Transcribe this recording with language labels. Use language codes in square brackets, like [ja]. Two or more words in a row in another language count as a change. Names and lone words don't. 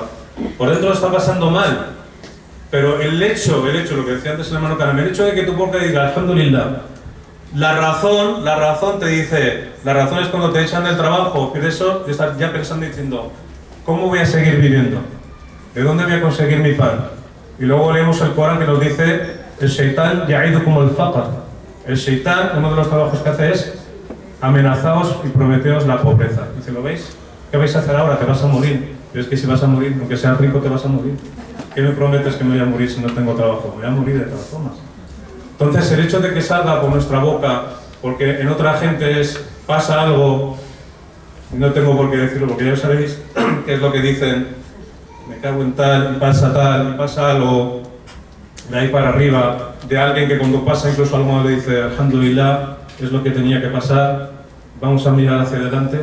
[es] Por dentro está pasando mal. Pero el hecho, lo que decía antes el hermano Karam, el hecho de que tu boca diga alhamdulillah, la razón te dice, la razón es cuando te echan del trabajo, que de eso estás ya pensando y diciendo, ¿cómo voy a seguir viviendo? ¿De dónde voy a conseguir mi pan? Y luego leemos el Corán que nos dice, el [ar] شيطان يعدكم الفقر. [es] El Shaitán, uno de los trabajos que hace es amenazaos y prometeos la pobreza. Dice, ¿lo veis? ¿Qué vais a hacer ahora? Te vas a morir. Pero es que si vas a morir, aunque seas rico, te vas a morir. ¿Qué me prometes que me voy a morir si no tengo trabajo? Me voy a morir de todas formas. Entonces, el hecho de que salga por nuestra boca, porque en otra gente pasa algo, y no tengo por qué decirlo, porque ya sabéis qué es lo que dicen, me cago en tal, y pasa algo de ahí para arriba, de alguien que cuando pasa incluso algo le dice, alhamdulillah, es lo que tenía que pasar, vamos a mirar hacia adelante.